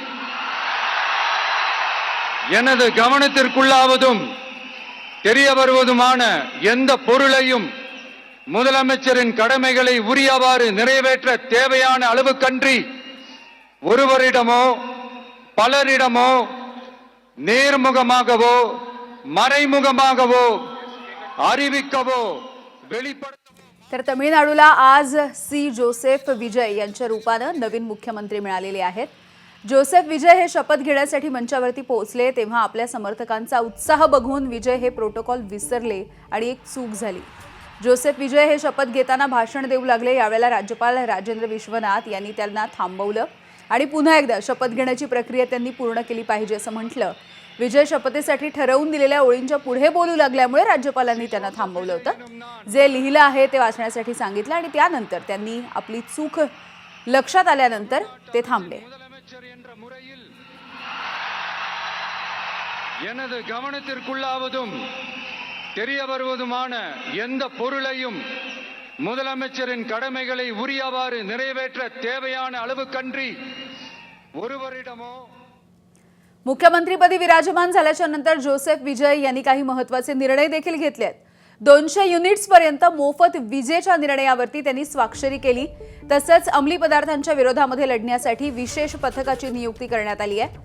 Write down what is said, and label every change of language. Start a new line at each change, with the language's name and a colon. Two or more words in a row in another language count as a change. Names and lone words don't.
Tamil: எனது கவனத்திற்குள்ளாவதும் தெரிய வருவதுமான எந்த பொருளையும் முதலமைச்சரின் கடமைகளை உரியவாறு நிறைவேற்ற தேவையான அளவுக்கன்றி ஒருவரிடமோ பலரிடமோ நேர்முகமாகவோ मறைமுகமாகவோ அறிவிக்கவோ வெளிப்படுத்த।
Marathi: तर तमिळनाडूला आज सी जोसेफ विजय यांच्या रूपाने नवीन मुख्यमंत्री मिळालेले आहेत। जोसेफ विजय हे शपथ घेण्यासाठी मंचावरती पोहोचले तेव्हा आपल्या समर्थकांचा उत्साह बघून विजय हे प्रोटोकॉल विसरले आणि एक चूक झाली। जोसेफ विजय हे शपथ घेताना भाषण देऊ लागले। यावेळेला राज्यपाल राजेंद्र विश्वनाथ यांनी त्यांना थांबवलं आणि पुन्हा एकदा शपथ घेण्याची प्रक्रिया त्यांनी पूर्ण केली पाहिजे असं म्हटलं। विजय शपथेसाठी ठरवून दिलेल्या ओळींच्या पुढे बोलू लागल्यामुळे राज्यपालांनी त्यांना थांबवलं होतं। जे लिहिलं आहे ते वाचण्यासाठी सांगितलं आणि त्यानंतर त्यांनी आपली चूक लक्षात आल्यानंतर ते थांबले।
Tamil: எனது கவனத்திற்குள்ளாவதும் தெரிய வருவதுமான எந்த பொருளையும் முதலமைச்சரின் கடமைகளை உரியவாறு நிறைவேற்ற தேவையான அளவுக்கன்றி ஒருவரிடமோ।
Marathi: मुख्यमंत्रीपदी विराजमान झाल्याच्या नंतर जोसेफ विजय यांनी काही महत्त्वाचे निर्णय देखील घेतले आहेत। 200 युनिट्स पर्यंत मोफत विजेच्या निर्णयावरती त्यांनी स्वाक्षरी केली। तसंच अंमली पदार्थांच्या विरोधामध्ये लढण्यासाठी विशेष पथकाची नियुक्ती करण्यात आली आहे।